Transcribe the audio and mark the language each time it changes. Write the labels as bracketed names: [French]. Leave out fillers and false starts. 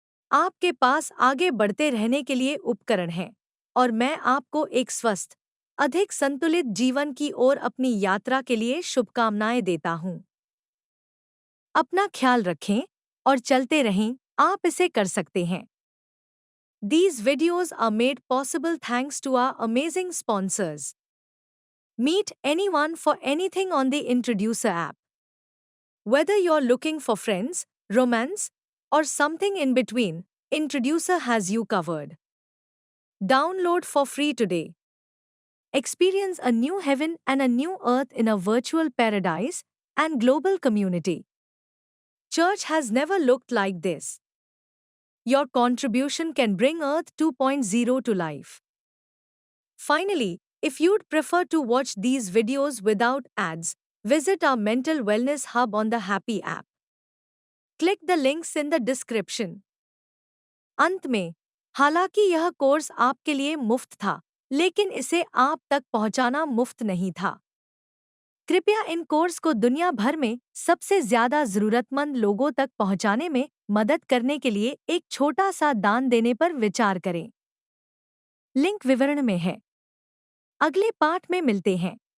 [Hindi] आपके पास आगे बढ़ते रहने के लिए उपकरण हैं और मैं आपको एक स्वस्थ, अधिक संतुलित जीवन की ओर अपनी यात्रा के लिए शुभकामनाएं देता हूँ। अपना ख्याल रखें और चलते रहें, आप इसे कर सकते हैं। [English] These videos are made possible thanks to our amazing sponsors. Meet anyone for anything on the Introducer app. Whether you're looking for friends, romance, or something in between, Introducer has you covered. Download for free today. Experience a new heaven and a new earth in a virtual paradise and global community. Church has never looked like this. Your contribution can bring Earth 2.0 to life. Finally, if you'd prefer to watch these videos without ads, visit our mental wellness hub on the Happy app. Click the links in the description. [Hindi] अंत में, हालांकि यह course आपके लिए मुफ्त था, लेकिन इसे आप तक पहुंचाना मुफ्त नहीं था। कृपया इन कोर्स को दुनिया भर में सबसे ज्यादा जरूरतमंद लोगों तक पहुंचाने में मदद करने के लिए एक छोटा सा दान देने पर विचार करें। लिंक विवरण में है। अगले पाठ में मिलते हैं।